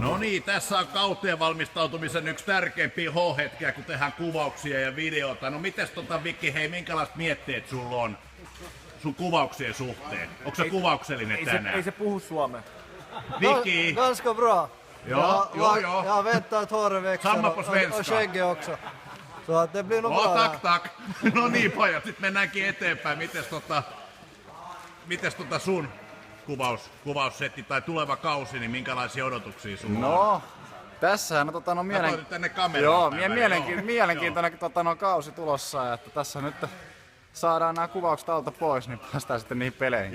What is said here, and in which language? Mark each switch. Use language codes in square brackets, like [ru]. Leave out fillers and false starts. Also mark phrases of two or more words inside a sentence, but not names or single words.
[fi] niin, tässä on kauteen valmistautumisen yksi tärkeimpiä H-hetkiä, kun tehdään kuvauksia ja videota. No mites Viki, hei, minkälaiset mietteet sulla on sun kuvauksien suhteen? Onko se kuvauksellinen tänään? Ei se puhu suomea. Viki! [sv] Ganska bra. Ja. Jag har väntat att håret växer Samma på svenska. och skägget också. Så att det blir nog bra. Tak. [fi] No niin pojat, sit mennäänkin eteenpäin. Mites sun kuvaussetti tai tuleva kausi, niin minkälaisia odotuksia sulla on? No, tässähän on Katoin tänne kameraan. mielenkiintoinen kausi tulossa, että tässä nyt saadaan nämä kuvaukset alta pois, niin päästään sitten niihin peleihin.